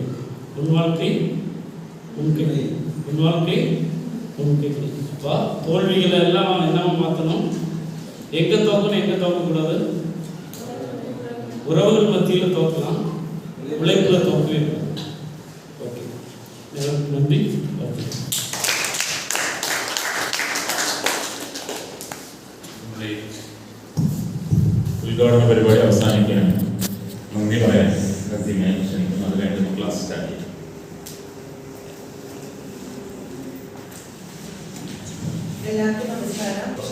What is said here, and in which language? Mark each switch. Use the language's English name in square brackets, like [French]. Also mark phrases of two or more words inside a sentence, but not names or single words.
[Tamil] உன் வாழ்க்கை உன் கை, உன் வாழ்க்கை உன் கை. அப்போ தோல்விகளை எல்லாம் என்னவா மாற்றணும்? எங்கே தோக்கணும், எங்கே தோக்கக்கூடாது? உறவுகள் மத்தியில் தோக்கலாம், உழைப்புல தோக்கவே கூடாது. ஓகே, நன்றி. ஓகே, [Malayalam] ഉദ്ഘാടന പരിപാടി അവസാനിക്കുകയാണ്. നന്ദി പറയാൻ റസീമയെ ക്ഷണിക്കുന്നു. അത് കഴിഞ്ഞ് [English] class start [Malayalam] ചെയ്യും. എല്ലാവർക്കും നമസ്കാരം.